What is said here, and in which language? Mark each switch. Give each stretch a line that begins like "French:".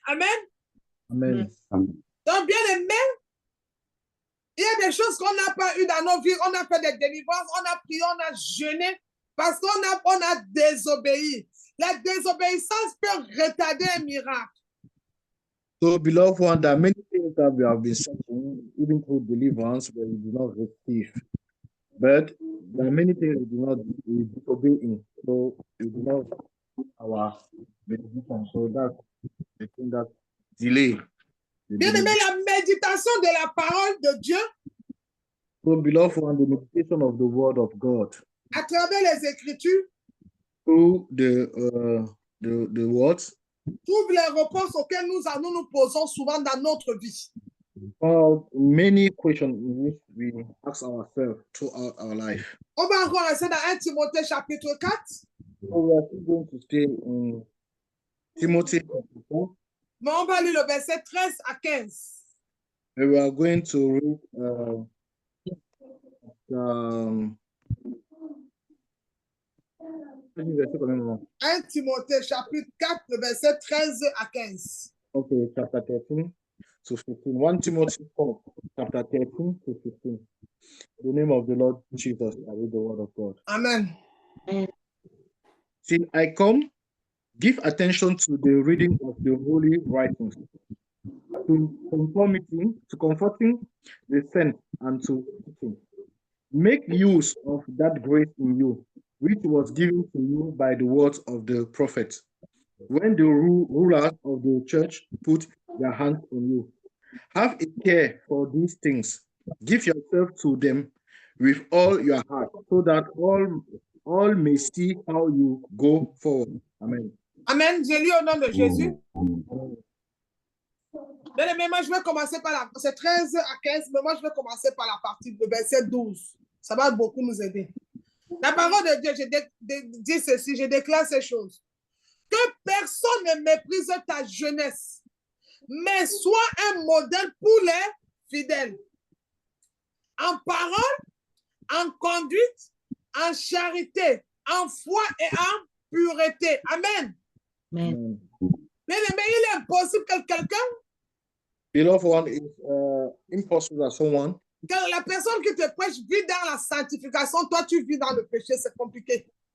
French: Amen. Amen. Donc, bien aimé, il y a des choses qu'on n'a pas eues dans nos vies. On a fait des délivrances, on a prié, on a jeûné parce qu'on a désobéi. La désobéissance peut retarder un miracle.
English: So, beloved one, there are many things that we have been searching, even through deliverance, but we do not receive. But there are many things we disobey in, so we do not put our benediction. So that's the thing that delay.
French: Bien aimé, la méditation de la parole de Dieu
English: So, beloved one, the meditation of the word of God
French: à travers les Écritures
English: through the words
French: trouve les réponses auxquelles nous nous posons souvent dans notre vie.
English: found many questions in which we ask ourselves throughout our life.
French: On va encore rester dans 1 Timothée chapitre 4.
English: So we are still going to stay in Timothy chapter 4,
French: Mais on va lire le verset 13 à 15.
English: and we are going to read
French: 1 Timothée chapitre 4, le verset 13 à 15.
English: okay, chapter 13 to 15. 1 Timothy 4, chapter 13 to 15. In the name of the Lord Jesus, I read the word of God. Amen. Till I come, give attention to the reading of the holy writings, to comforting the saints, and to teaching. Make use of that grace in you, which was given to you by the words of the prophet, when the rulers of the church put their hands on you. Have a care for these things. Give yourself to them with all your heart, so that all may see how you go forward. Amen.
French: Amen. Je lis au nom de Jésus. Bien aimé, moi je vais commencer par c'est 13 à 15, mais moi je vais commencer par la partie de verset 12. Ça va beaucoup nous aider. La parole de Dieu, je dis ceci, je déclare ces choses. Que personne ne méprise ta jeunesse, mais sois un modèle pour les fidèles. En parole, en conduite, en charité, en foi et en pureté. Amen. Amen. Bien aimé, il est impossible que quelqu'un,
English: Beloved one, it's impossible that someone,
French: que la personne qui te prêche vit dans la sanctification, toi tu vis dans le péché, c'est compliqué.